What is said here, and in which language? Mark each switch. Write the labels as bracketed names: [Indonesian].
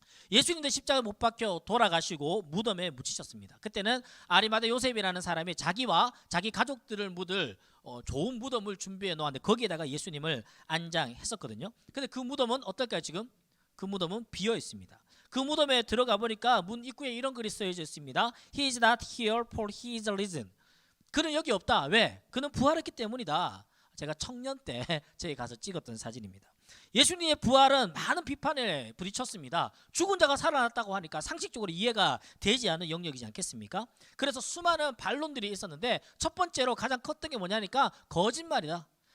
[Korean] 예수님도 십자가에 못 박혀 돌아가시고 무덤에 묻히셨습니다. 그때는 아리마다 요셉이라는 사람이 자기와 자기 가족들을 묻을 좋은 무덤을 준비해 놓았는데 거기에다가 예수님을 안장했었거든요. 근데 그 무덤은 어떨까요? 지금 그 무덤은 비어 있습니다. 그 무덤에 들어가 보니까 문 입구에 이런 글이 써져 있습니다. [English] He is not here for his risen. [Korean] 그는 여기 없다. 왜? 그는 부활했기 때문이다. 제가 청년 때 저희 가서 찍었던 사진입니다. 예수님의 부활은 많은 비판에 부딪혔습니다. 죽은 자가 살아났다고 하니까 상식적으로 이해가 되지 않는 영역이지 않겠습니까? 그래서 수많은 반론들이 있었는데 첫 번째로 가장 컸던 게 뭐냐니까 거짓말이다.